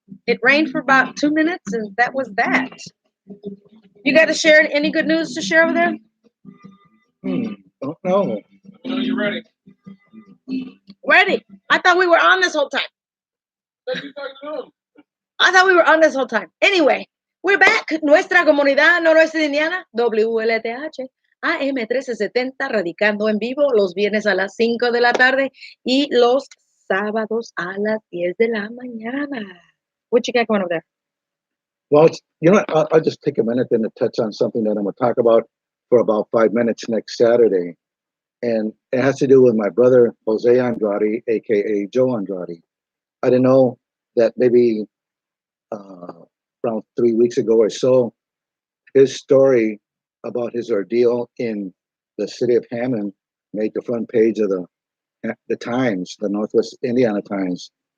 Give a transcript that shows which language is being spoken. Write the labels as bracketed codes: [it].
[en] It rained for about 2 minutes, and that was that. You got to share any good news to share over there? Don't know. When are you ready? Ready. I thought we were on this whole time. Let me talk to them. I thought we were on this whole time. Anyway, we're back. [es] Nuestra Comunidad Noroeste de Indiana, WLTH, AM 1370, radicando en vivo los viernes a las 5 de la tarde y los sábados a las 10 de la mañana. [en] What you got going over there? Well, you know what? I'll just take a minute then to touch on something that I'm going to talk about for about 5 minutes next Saturday. And it has to do with my brother, Jose Andrade, a.k.a. Joe Andrade. I didn't know that maybe around 3 weeks ago or so, his story about his ordeal in the city of Hammond made the front page of the Times, the Northwest Indiana Times.